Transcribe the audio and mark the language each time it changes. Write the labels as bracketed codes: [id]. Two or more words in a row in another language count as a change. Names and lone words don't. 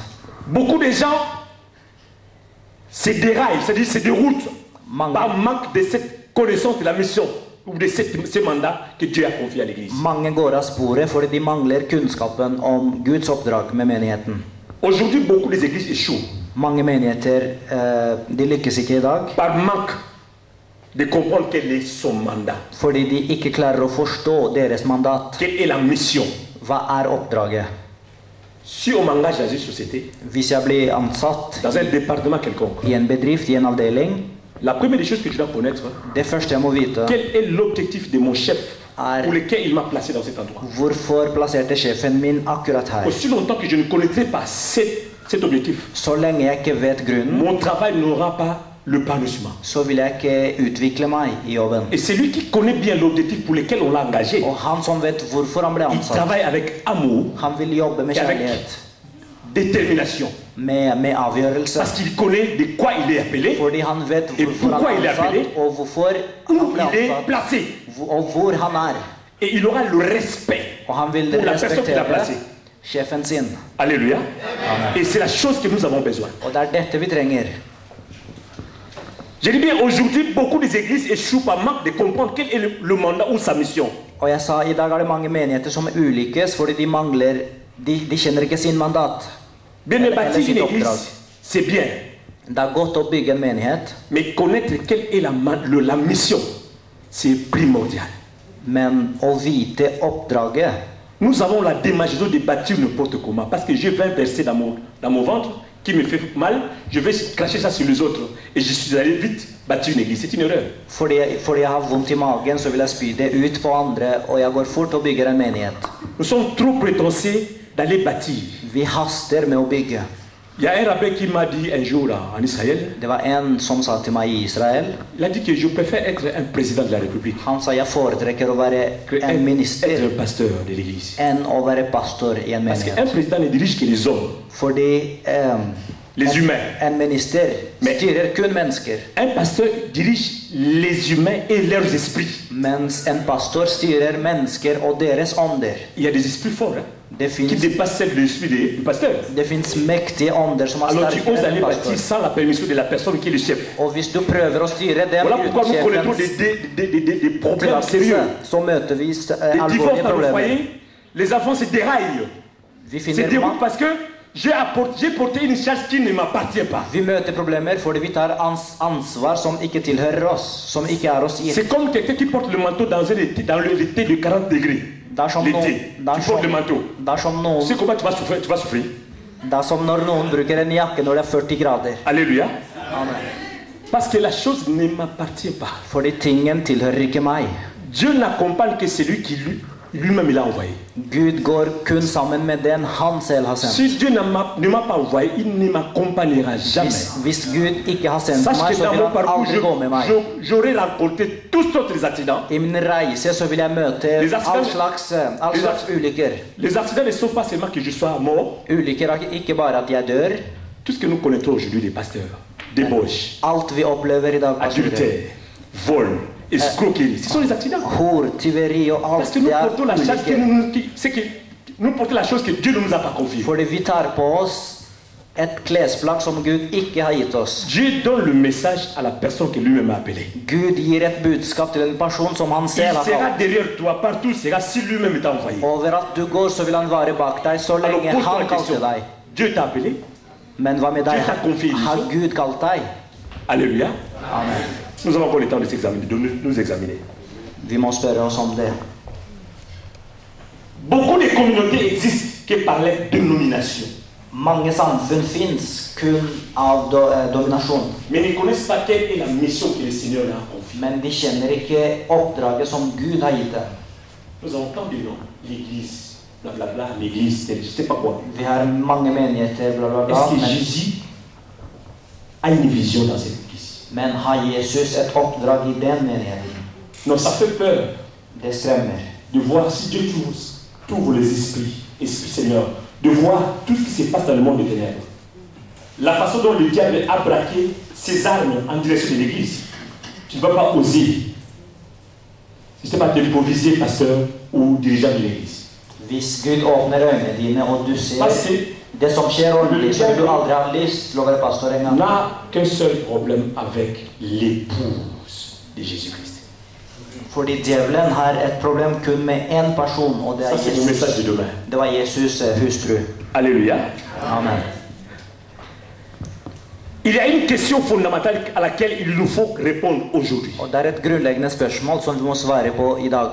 [fr] Beaucoup de gens se déraillent, c'est-à-dire se déroutent [no] Mange, [fr] par manque de cette connaissance de la mission ou de ce mandat que Dieu a confié à l'église. [no] mange går av sporet fordi de mangler kunnskapen om Guds oppdrag med menigheten. [fr] Aujourd'hui, beaucoup des églises échouent. [no] Mange menigheter de lykkes ikke i dag [fr] par manque de comprendre quel est son mandat. [no] fordi de ikke klarer å forstå deres mandat. [fr] Quelle est la mission? [no] Hva er oppdraget? [fr] Si on m'engage dans une société, [no] Hvis jeg blir ansatt [fr] dans un département quelconque, [no] i en bedrift, i en avdeling, [fr] la première des choses que je dois connaître, [no] det første jeg må vite, [fr] quel est l'objectif de mon chef [no] er [fr] pour lequel il m'a placé dans cet endroit. [no] hvorfor plasserte sjefen min akkurat her. [fr] Aussi longtemps que je ne connaîtrai pas cet objectif, [no] Så lenge jeg ikke vet grunnen, [fr] mon travail n'aura pas le panouissement. [no] så vil jeg ikke utvikle meg i jobben. [fr] Et c'est lui qui connaît bien l'objectif pour lequel on l'a engagé. [no] Og han som vet hvorfor han ble [fr] Il [no] ansatt, [fr] travaille avec amour, [no] han vil jobbe med kjærlighet, [fr] détermination. [no] med avgjørelse. [fr] Parce qu'il connaît de quoi il est appelé, [no] Fordi han vet [fr] Et [no] hvorfor [fr] pourquoi [no] han [fr] il [no] er [fr] est appelé? [no] ansatt, og hvorfor han [fr] où [no] ble [fr] il est [no] ansatt, [fr] placé. [no] og hvor han er. [fr] Et il aura le respect [no] Og han vil [fr] pour la personne qu'il a [no] respektere [fr] placée. [no] sjefen sin. [fr] Alléluia. Et c'est la chose que nous avons besoin. [no] Og det er dette vi trenger. [fr] Je dis bien, aujourd'hui, beaucoup des églises échouent par manque de comprendre quel est le mandat ou sa mission. [no] Og jeg sa, i dag er det mange menigheter som ulykkes fordi de mangler, de kjenner ikke sin mandat. [fr] Bien [no] Eller [fr] bâtir [no] sitt [fr] une [no] oppdrag. [fr] église, c'est bien. [no] Det er godt å bygge en menighet, [fr] Mais connaître quelle est la mission, c'est primordial. [no] men å vite oppdraget. [fr] Nous avons la démagogie de bâtir n'importe comment. Parce que j'ai 20 versets dans mon ventre qui me fait mal, je vais cracher ça sur les autres. Et je suis allé vite bâtir une église. C'est une erreur. [no] Fordi jeg har vondt i magen, så vil jeg spy det ut på andre, og jeg går fort og bygger en menighet. [fr] Nous sommes trop prétentieux d'aller bâtir. [no] Vi haster med å bygge. [fr] Il y a un rabbin qui m'a dit un jour là, en Israël, [no] Det var en som sa til meg i Israel, [fr] il a dit que je préfère être un président de la République [no] han sa jeg foretrekker å være [fr] que [no] en [fr] être [no] minister [fr] un pasteur de l'église. [no] enn å være pastor i en [fr] Parce qu'un [no] menighet. [fr] président ne dirige que les hommes, [no] Fordi [fr] les humains. [no] en minister styrer kun mennesker, [fr] Un pasteur dirige les humains et leurs esprits. [no] mens en pastor styrer mennesker og deres ånder. [fr] Il y a des esprits forts hein, [no] Det [fr] qui [no] finnes [fr] dépassent celles de l'esprit du pasteur. [no] mektige ånder som er [fr] Alors tu oses [no] sterkere [fr] aller [no] enn [fr] bâtir [no] pastor. [fr] sans la permission de la personne qui est le chef. [no] Og hvis du prøver å styre dem [fr] Voilà pourquoi [no] uten [fr] nous connaissons [no] sjefens [fr] des problèmes sérieux. [no] tillatelse, så møter vi [fr] Des divorces [no] alvorlige [fr] dans le [no] problemer. [fr] foyer, les enfants se déraillent. [no] Vi [fr] Se [no] finner [fr] déroulent parce que j'ai porté une charge qui ne m'appartient pas. [no] Vi møter problemer fordi vi tar ansvar som ikke tilhører oss, som ikke er oss gitt. [fr] C'est comme quelqu'un qui porte le manteau dans l'été de 40 degrés. [no] Dersom [fr] L'été, tu portes le manteau. Tu sais comment tu vas souffrir? Tu vas souffrir. [no] Det er som når noen bruker en jakke når det er 40 grader. [fr] Alléluia. Amen. Parce que la chose ne m'appartient pas. [no] Fordi tingen tilhører ikke meg. [fr] Dieu n'accompagne que celui qui lui-même l'a envoyé. [no] Gud går kun sammen med den han selv har sendt. [fr] Si Dieu ne m'a pas envoyé, il ne m'accompagnera jamais. [no] Hvis Gud ikke har sendt [fr] Sache [no] meg, [fr] que [no] så [fr] dans [no] vil [fr] mon [no] han [fr] parcours, [no] aldri gå med meg. [fr] j'aurais rencontré tous sortes de accidents. [no] I min reise så vil jeg møte all slags ulykker. [fr] Les accidents ne sont pas seulement que je sois mort. [no] Ulykker er ikke bare at jeg dør. [fr] Tout ce que nous connaissons aujourd'hui des pasteurs, débauche, [no] Alt vi opplever i dag, [fr] adultère, vol, escroquerie, ce sont les accidents. [no] hor, tyveri og [fr] Parce [no] alt, [fr] que nous [no] det er [fr] portons la charge que [no] ulykker. [fr] nous portons la chose que Dieu ne nous a pas confiée. [no] Fordi vi tar på oss et klesplagg som Gud ikke har gitt oss. [fr] Dieu donne le message à la personne que lui-même a appelée. [no] Gud gir et budskap til en person som han [fr] Il [no] selv har [fr] sera [no] kalt. [fr] derrière toi, partout sera si lui-même t'a envoyé. [no] Over at du går, så vil han være bak deg så [fr] Alors [no] lenge [fr] pose-toi [no] han [fr] la question. [no] kalte deg. [fr] Dieu t'a appelé. [no] Men hva med deg? Gud har confié Har Gud kalt deg? [fr] Alléluia. Amen. Nous avons encore le temps de s'examiner, de nous examiner. [no] Vi må spørre oss om det. [fr] Beaucoup de communautés existent que par les dénominations, [no] Mange samfunn fins kun av dominasjon. [fr] mais ne connaissent pas quelle est la mission que le Seigneur leur a confiée. [no] Men de kjenner ikke oppdraget som Gud har gitt dem. [fr] Nous avons tant de noms, l'église, blablabla, l'église, je ne sais pas quoi. [no] Vi har mange menigheter, bla, bla, bla. [fr] Est-ce que Jésus a une vision dans cette église? [no] Men har Jesus et oppdrag i den menigheten? [fr] Non, ça fait peur [no] Det skremmer. [fr] de voir si Dieu t'ouvre les esprits, Esprit Seigneur, de voir tout ce qui se passe dans le monde des ténèbres. La façon dont le diable a braqué ses armes en direction de l'église. Tu ne vas pas oser. Si ce n'est pas d'improviser pasteur ou dirigeant de l'église. [no] Hvis Gud åpner øynene dine, og du ser [fr] Parce que [no] det som skjer ordentlig, så vil du aldri ha lyst til å være pastor en [fr] on [no] gang. [fr] n'a qu'un seul problème avec l'épouse de Jésus-Christ. [no] Fordi djevelen har et problem kun med én person, og det [fr] Ça, [no] er [fr] c'est le message [no] Jesus. [fr] de demain. [no] Det var Jesus' hustru. [fr] Alléluia. Amen. Il y a une question fondamentale à laquelle il nous faut répondre aujourd'hui. [no] Og det et grunnleggende spørsmål som vi må svare på i dag.